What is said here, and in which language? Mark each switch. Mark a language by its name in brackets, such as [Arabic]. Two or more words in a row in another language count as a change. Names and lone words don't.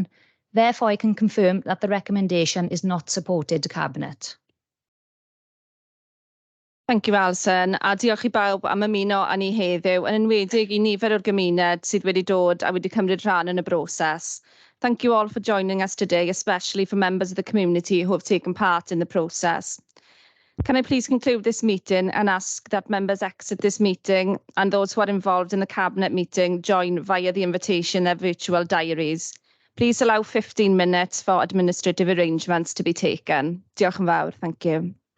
[English] Therefore, I can confirm that the recommendation is not supported to Cabinet. Thank you, [Welsh] Alison, a diolch i bawb am ymuno â ni heddiw, yn enwedig i nifer o'r gymuned sydd wedi dod a wedi cymryd rhan yn y broses. [English] Thank you all for joining us today, especially for members of the community who have taken part in the process. Can I please conclude this meeting and ask that members exit this meeting and those who are involved in the Cabinet meeting join via the invitation in their virtual diaries. Please allow 15 minutes for administrative arrangements to be taken. [Welsh] Diolch yn fawr. [English] Thank you.